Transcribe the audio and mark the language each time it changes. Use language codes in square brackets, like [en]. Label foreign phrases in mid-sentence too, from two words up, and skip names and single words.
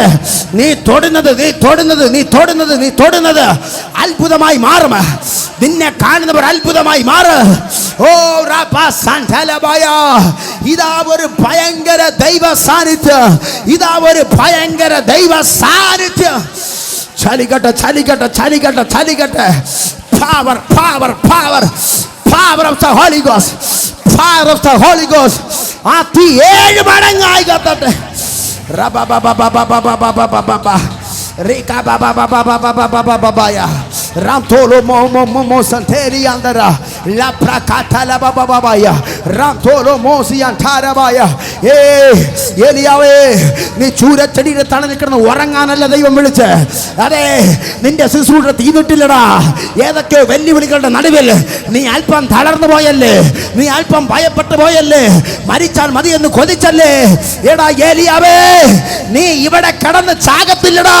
[ml] നീ തൊടുന്നത്, നീ തൊടുന്നത്, നീ തൊടുന്നത്, നീ തൊടുന്നത് അത്ഭുതമായി മാറും. നിന്നെ കാണുന്നവർ അത്ഭുതമായി മാറും. ഓ റാപാസന്തലബായ, ഇതാ ഒരു ഭയങ്കര ദൈവ സാന്നിധ്യം, ഇതാ ഒരു ഭയങ്കര ദൈവ സാന്നിധ്യം. ചലിക്കട്ടെ, ചലിക്കട്ടെ, ചലിക്കട്ടെ, ചലിക്കട്ടെ. [en] Power, power, power, power of the Holy Ghost, power of the Holy Ghost. [ml] ആ തീ 7 മടങ്ങായി കത്തട്ടെ. റബബബബബബബബബബബ Rika baba baba baba baba baba baya Ramtolo mo santeri andara la prakata la baba baba ya Ramtolo mosi antara baya Eliyawe നീ ചൂരച്ചെടിയുടെ തണലിൽ കിടന്ന് ഉറങ്ങാനല്ല ദൈവം വിളിച്ച്. അതെ, നിന്റെ ശുശ്രൂഷ തീർന്നിട്ടില്ലടാ. ഏതൊക്കെ വെല്ലുവിളികളുടെ നടുവിൽ നീ അല്പം തളർന്നു പോയല്ലേ, നീ അല്പം ഭയപ്പെട്ടു പോയല്ലേ, മരിച്ചാൽ മതി എന്ന് കൊതിച്ചല്ലേ. എടാ ഏലിയാവേ, നീ ഇവിടെ കിടന്ന് ചാകത്തില്ലടാ.